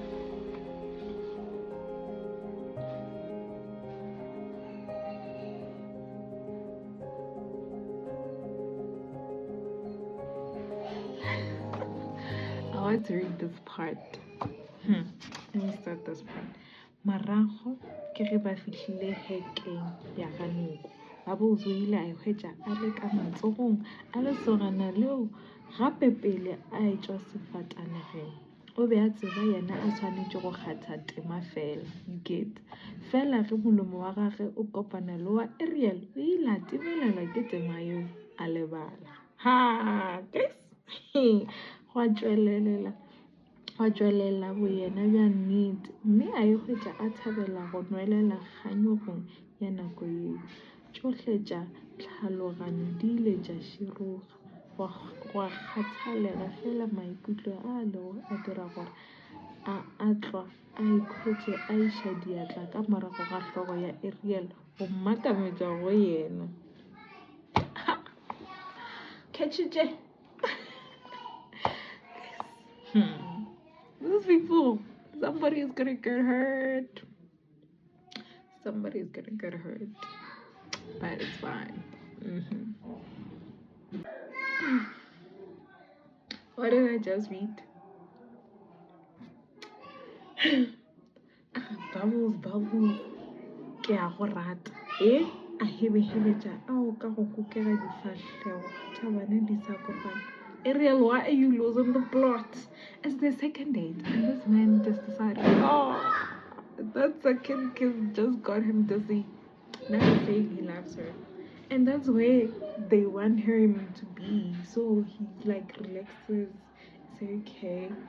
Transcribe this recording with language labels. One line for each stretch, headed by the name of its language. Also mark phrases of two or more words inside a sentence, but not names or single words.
English: I want to read this part. Let me start this part.
Northern Sotho: Marago ke ge ba fihlile hekeng ya ganoko ba botse o ile a hwetša a le ka matsogong a lesogana leo gape pele a etswa sefatanageng o be a tseba yena a swanetše go kgatha tema fela
English: you get
Northern Sotho: fela ge molomo wa gage o kopana le wa Ariel o ile a timelelwa ke tema yeo a lebala ha guys go a tšwelela boyena bja nnete mme a hwetša a thabela go nwelela kganyogong ya nako yeo tšohle tša tlhaloganyo di ile tša široga go a kgathalega fela maikutlo a lego a dira gore a tlwa a ikhwetše a iša diatla ka morago ga hlogo ya Ariel go mmakametša go yena catchitše
English: These people, somebody is gonna get hurt. Somebody is gonna get hurt. But it's fine. What did I just read? Bubbles.
Northern Sotho: Ke a go rata. A hebeheletša ao ka go kokela difahleho tša bana di sa kopana.
English: Ariel, why are you losing the plot? It's the second date, and this man just decided, that second kiss just got him dizzy. Now he's saying he loves her. And that's where they want him to be. So he like relaxes, say okay.